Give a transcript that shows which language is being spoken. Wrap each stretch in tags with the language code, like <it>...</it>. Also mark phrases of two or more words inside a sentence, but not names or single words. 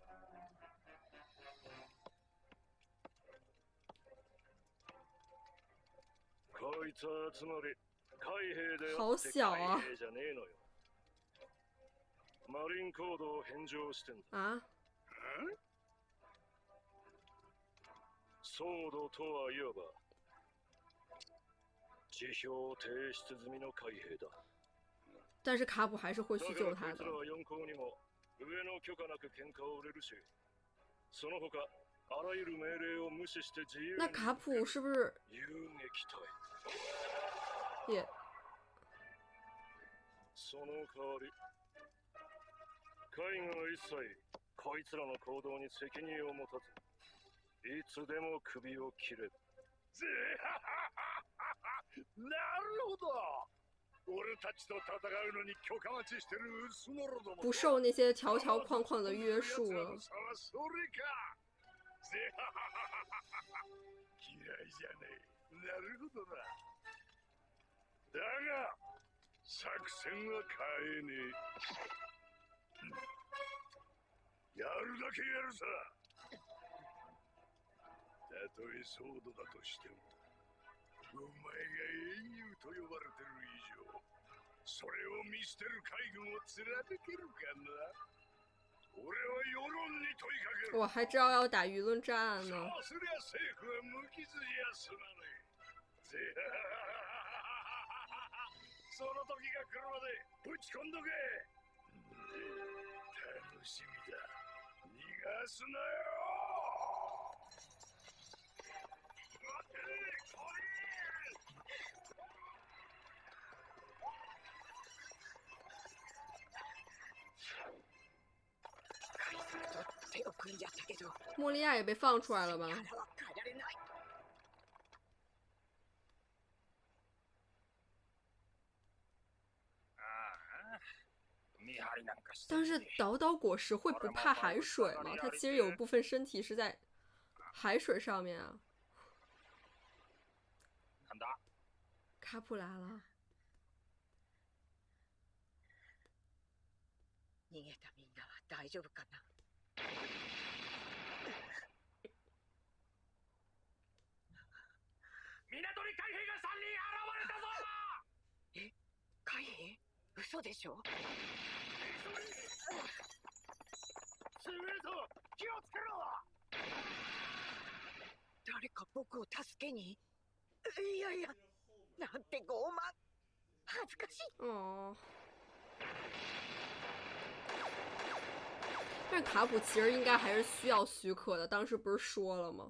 <ja>こいつはつまり海兵であって海兵じゃねえのよ。マリンコードを返上してんだ。あ？ソードとはいわば辞表提出済みの海兵だ。</ja> <zh>但是卡普还是会去救他的。</zh> <ja>だからこいつらは四皇にも上の許可なく喧嘩を売れるし、 その他あらゆる命令を無視して自由に</ja> <zh>那卡普是不是</zh> <ja>遊撃隊</ja> <zh>也？</zh> <ja>その代わり海軍は一切こいつらの行動に責任を持たずいつでも首を切れる。なるほど。俺たちと戦うのに許可待ちしてる薄のろども</ja> <zh>不受那些条条框框的约束了？</zh> <ja>それか。嫌いじゃねえ。なるほどな。だが作戦は変えねえ。やるだけやるさ。たとえソードだとしてもお前が英雄と呼ばれてる以上それを見捨てる海軍を貫けるかな。俺は世論に問いかける。</ja> <zh>我还知道要打舆论战呢。</zh> <ja>そうすりゃ政府は無傷やすまねえ。その時が来るまでぶち込んどけ。楽しみだ。逃がすなよ。待てこれ。手を組んじゃったけど</ja> <zh>莫利亚也被放出来了吧？</zh> <ja>腹は変えられない。</ja> <zh>但是岛岛果实会不怕海水吗？它其实有一部分身体是在海水上面啊。卡普来了。</zh> <ja>逃げたみんなは大丈夫かな。港に海兵が3人現れたぞ。え、海兵？嘘でしょ。すげえぞ。気をつけろ。誰か僕を助けに？いやいや、なんて傲慢。恥ずかしい。哦。</ja> <zh>但卡普其实应该还是需要许可的，当时不是说了吗？</zh>